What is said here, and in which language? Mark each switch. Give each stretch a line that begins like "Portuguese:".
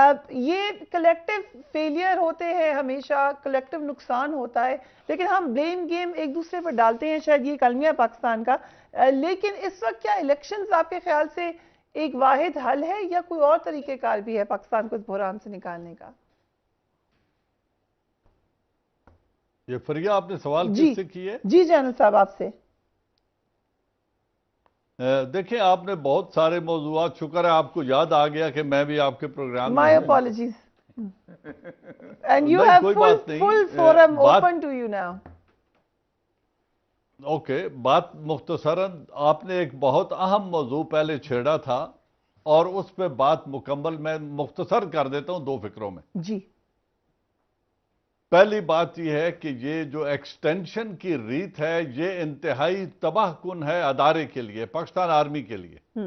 Urdu: یہ collective failure ہوتے ہیں، ہمیشہ کلیکٹیو نقصان ہوتا ہے، لیکن ہم بلیم گیم ایک دوسرے پر ڈالتے ہیں، شاید یہ المیہ پاکستان کا، لیکن اس وقت کیا الیکشنز آپ کے خیال سے ایک واحد حل ہے، یا کوئی اور طریقہ کار بھی ہے پاکستان کو اس بحران سے نکالنے کا؟ یہ فریہ آپ نے سوال کس سے کی ہے؟ جی جنرل صاحب آپ سے۔ دیکھیں آپ نے بہت سارے موضوعات، شکر ہے آپ کو یاد آ گیا کہ میں بھی آپ کے programme
English: My apologies. And you have full forum open to you now.
Urdu: Okay, بات مختصراً آپ نے ایک بہت اہم موضوع پہلے چھیڑا تھا اور اس پہ بات مکمل میں مختصر کر دیتا ہوں 2 فکروں میں. جی. پہلی بات یہ ہے کہ یہ جو ایکسٹینشن کی ریت ہے یہ انتہائی تباہ کن ہے ادارے کے لیے، پاکستان آرمی کے لیے.